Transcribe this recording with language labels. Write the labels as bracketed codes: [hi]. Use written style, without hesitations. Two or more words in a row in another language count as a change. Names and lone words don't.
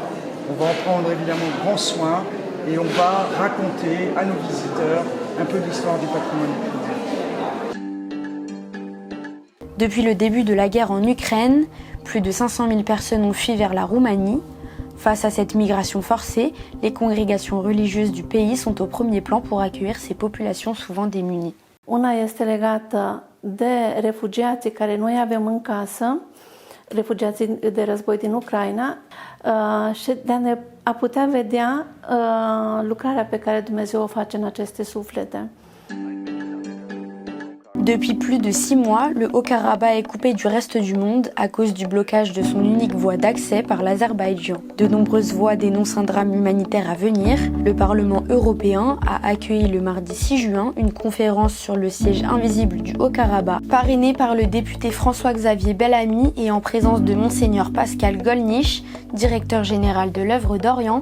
[fr] On va en prendre évidemment grand soin et on va raconter à nos visiteurs un peu de l'histoire du patrimoine culturel. Depuis le début de la guerre en Ukraine, plus de 500 000 personnes ont fui vers la Roumanie. Face à cette migration forcée, les congrégations religieuses du pays sont au premier plan pour accueillir ces populations souvent démunies. [ro] Una este legată de refugiații care noi avem în casă, refugiații de război din Ucraina, și de a putea vedea lucrarea pe care Dumnezeu o face în aceste suflete. [fr] Depuis plus de 6 mois, le Haut-Karabakh est coupé du reste du monde à cause du blocage de son unique voie d'accès par l'Azerbaïdjan. De nombreuses voix dénoncent un drame humanitaire à venir. Le Parlement européen a accueilli le mardi 6 juin une conférence sur le siège invisible du Haut-Karabakh, parrainée par le député François-Xavier Bellamy et en présence de Monseigneur Pascal Gollnisch, directeur général de l'œuvre d'Orient.